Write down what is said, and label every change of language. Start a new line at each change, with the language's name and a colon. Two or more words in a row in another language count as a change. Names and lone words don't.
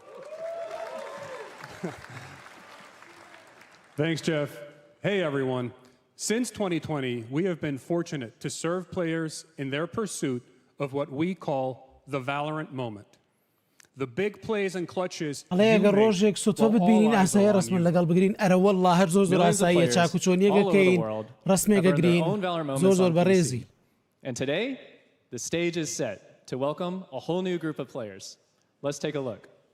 English: Thanks, Jeff. Hey, everyone. Since 2020, we have been fortunate to serve players in their pursuit of what we call the Valorant moment. The big plays and clutches
Central Kurdish: ئەڵێ ئەگەر ڕۆژێک سوتۆ ببینین ئاسایی ڕسمن لەگەڵ بگرین ئەرە وەڵڵا هەر زۆر ئاساییە چاکوچۆنیەکەکەین ڕسمێکەگرین زۆر بەڕێزی.
English: And today, the stage is set to welcome a whole new group of players. Let's take a look.